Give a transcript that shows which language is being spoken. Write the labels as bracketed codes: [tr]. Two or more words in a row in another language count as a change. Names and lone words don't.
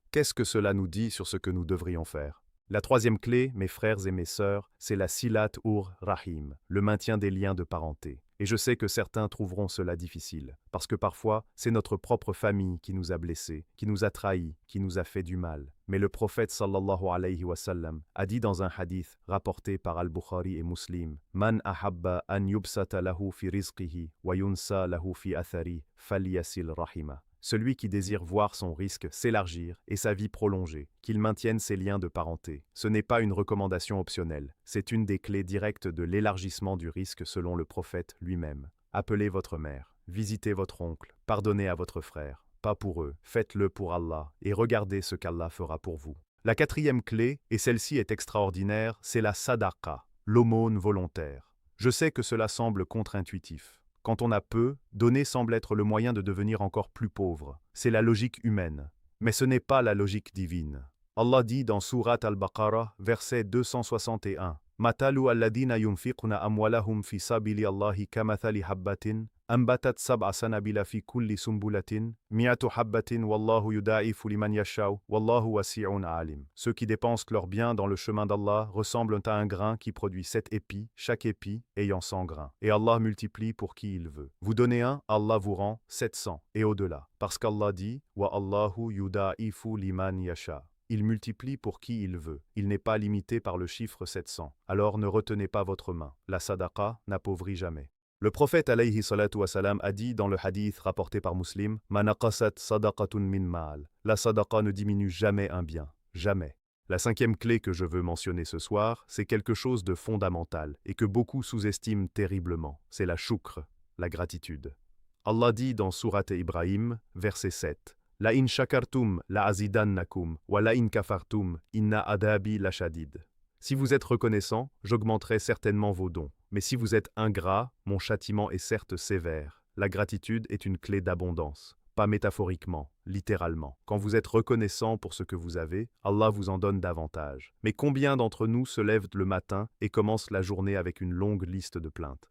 [fr] Qu'est-ce que cela nous dit sur ce que nous devrions faire? La troisième clé, mes frères et mes sœurs, c'est la [ar] صلة الرحم, [fr] le maintien des liens de parenté. Et je sais que certains trouveront cela difficile, parce que parfois, c'est notre propre famille qui nous a blessés, qui nous a trahis, qui nous a fait du mal. Mais le prophète [ar] صلى الله عليه وسلم [fr] a dit dans un hadith rapporté par Al-Bukhari et Muslim, « [ar] من أحب أن يبسط له في رزقه وينسأ له في أثره فليصل رحمه [fr] » Celui qui désire voir son risque s'élargir et sa vie prolongée, qu'il maintienne ses liens de parenté. Ce n'est pas une recommandation optionnelle, c'est une des clés directes de l'élargissement du risque selon le prophète lui-même. Appelez votre mère, visitez votre oncle, pardonnez à votre frère, pas pour eux, faites-le pour Allah et regardez ce qu'Allah fera pour vous. La quatrième clé, et celle-ci est extraordinaire, c'est la sadaqa, l'aumône volontaire. Je sais que cela semble contre-intuitif. Quand on a peu, donner semble être le moyen de devenir encore plus pauvre. C'est la logique humaine. Mais ce n'est pas la logique divine. Allah dit dans Sourate Al-Baqarah, verset 261, « [ar] مثل الذين ينفقون أموالهم في سبيل الله كمثل حبة أنبتت سبع سنابل في كل سنبلة مائة حبة والله يضاعف لمن يشاء والله واسع عليم. [fr] » Ceux qui dépensent leurs biens dans le chemin d'Allah ressemblent à un grain qui produit 7 épis, chaque épi ayant 100 grains. Et Allah multiplie pour qui il veut. Vous donnez un, Allah vous rend 700 et au-delà. Parce qu'Allah dit « [ar] والله يضاعف لمن يشاء ». [fr] Il multiplie pour qui il veut. Il n'est pas limité par le chiffre 700. Alors ne retenez pas votre main. La sadaqa n'appauvrit jamais. Le prophète [ar] عليه الصلاة والسلام [fr] a dit dans le hadith rapporté par Muslim, « [ar] ما نقصت صدقة من مال [fr] » La sadaqa ne diminue jamais un bien. Jamais. La cinquième clé que je veux mentionner ce soir, c'est quelque chose de fondamental et que beaucoup sous-estiment terriblement. C'est la shukr, la gratitude. Allah dit dans Sourate Ibrahim, verset 7, « [ar] لئن شكرتم لأزيدنكم ولئن كفرتم إن عذابي لشديد. [fr] » Si vous êtes reconnaissant, j'augmenterai certainement vos dons. Mais si vous êtes ingrat, mon châtiment est certes sévère. La gratitude est une clé d'abondance. Pas métaphoriquement, littéralement. Quand vous êtes reconnaissant pour ce que vous avez, Allah vous en donne davantage. Mais combien d'entre nous se lèvent le matin et commencent la journée avec une longue liste de plaintes?